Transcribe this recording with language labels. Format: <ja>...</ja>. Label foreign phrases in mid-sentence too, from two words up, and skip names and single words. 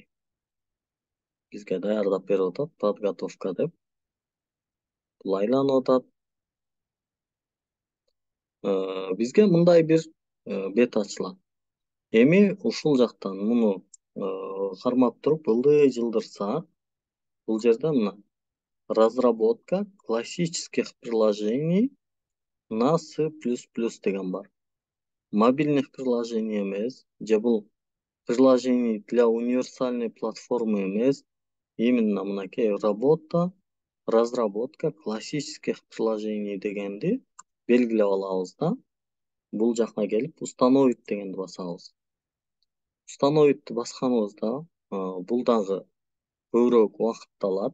<ky>Бизге даярдап берип атат, подготовка деп. Бул айланып атат. Бизге мындай бир бет ачылат. Эми ушул жактан муну кармап туруп ылдый жылдырсак, бул жерде мына</ky> <ru>разработка классических приложений на C++</ru> <ky>деген бар.</ky> <ru>Мобильных приложений</ru> <ky>эмес, же бул</ky> <ru>приложений для универсальной платформы</ru> <ky>эмес, именно мынакей</ky> <ru>разработка классических приложений</ru> <ky>дегенди белгилеп алабыз да. Бул жакка келип установить дегенди басабыз. Установитти басканыбызда бул дагы көбүрөөк убакытты алат.</ky>